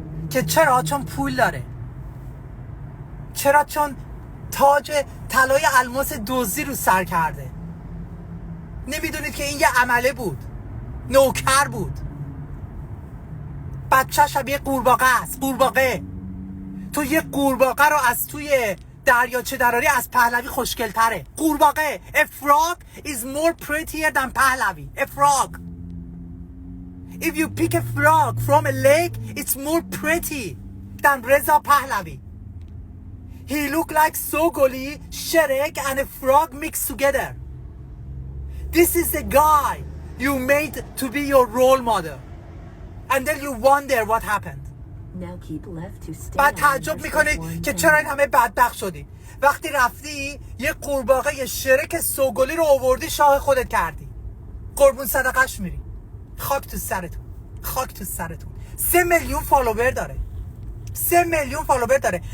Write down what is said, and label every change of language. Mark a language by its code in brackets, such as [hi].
[fa] که چرا؟ چون پول داره. چرا؟ چون تاج طلای الماس دزدی رو سر کرده. نمیدونید که این یه عمله بود، نوکر بود. بچه شبیه قورباغه است. قورباغه، تو یه قورباغه رو از توی دریاچه دراری از پهلوی خوشگل تره. قورباغه. [en] A frog is more prettier than پهلوی. A frog. If you pick a frog from a lake, it's more pretty than Reza Pahlavi. He look like Sogoli, Shrek and a frog mixed together. This is the guy you made to be your role model. And then you wonder what happened. Now keep left to stay. [fa] بعد تعجب میکنید که چرا این همه بدبخت شدی. وقتی رفتی یه قورباغه یه شرک سوگلی رو آوردی شاه خودت کردی. قربون صدقش میری. خاک تو سرتون، خاک تو سرتون. 3 میلیون فالوور داره، 3 میلیون فالوور داره.